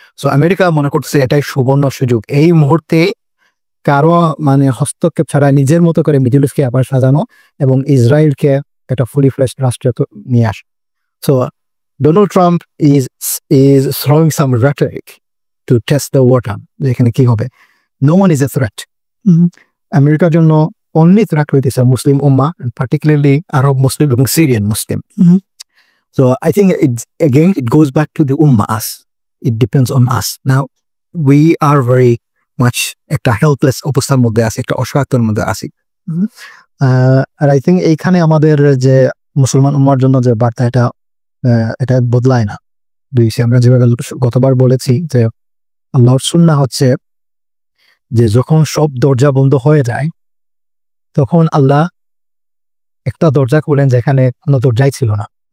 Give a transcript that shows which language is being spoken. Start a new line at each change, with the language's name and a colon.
Bangla: So America মনে করছে এটাই সুবর্ণ সুযোগ, এই মুহূর্তে কারো মানে হস্তক্ষেপ ছাড়া নিজের মতো করে মিডল ইস্টকে আবার সাজানো এবং ইসরায়েলকে একটা ফুলি ফ্লেশড রাষ্ট্রে নিয়ে আসে।
English: so Donald Trump is throwing some rhetoric to test the water,
Bangla: যেখানে কি হবে।
English: No one is a threat.
Bangla: আমেরিকার জন্য
English: only threat
Bangla: হইতেছে মুসলিম উম্মাহ,
English: particularly
Bangla: আরব মুসলিম এবং Syrian Muslim.
English: So I think it goes back to the ummah, us. It depends on us. Now, we are very much
Bangla: একটা helpless অবস্থার মধ্যে আছি, একটা অসহায়তার মধ্যে আছি। আর
English: I think
Bangla: এইখানে আমাদের যে মুসলমান উম্মার জন্য যে বার্তা, এটা বদলায় না। আমরা যেভাবে গতবার বলেছি যে আল্লাহর সুন্নাহ হচ্ছে যে যখন সব দরজা বন্ধ হয়ে যায় তখন আল্লাহ একটা দরজা খুলেন যেখানে কোনো দরজাই ছিল না।